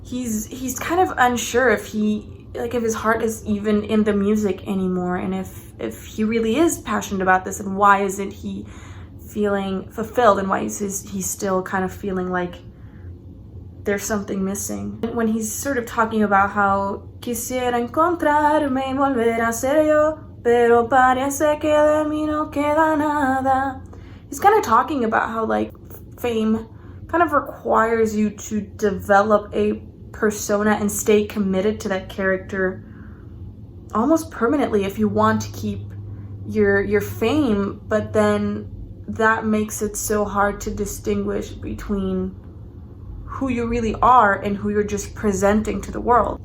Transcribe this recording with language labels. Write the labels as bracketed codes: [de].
[en] He's kind of unsure if his heart is even in the music anymore, and if he really is passionate about this, and why isn't he feeling fulfilled, and why is he still kind of feeling like there's something missing. When he's sort of talking about how [es] quisiera encontrarme y volver a ser yo, pero parece que de mí no queda nada. [en] He's kind of talking about how like fame kind of requires you to develop a persona and stay committed to that character almost permanently if you want to keep your fame, but then that makes it so hard to distinguish between who you really are and who you're just presenting to the world.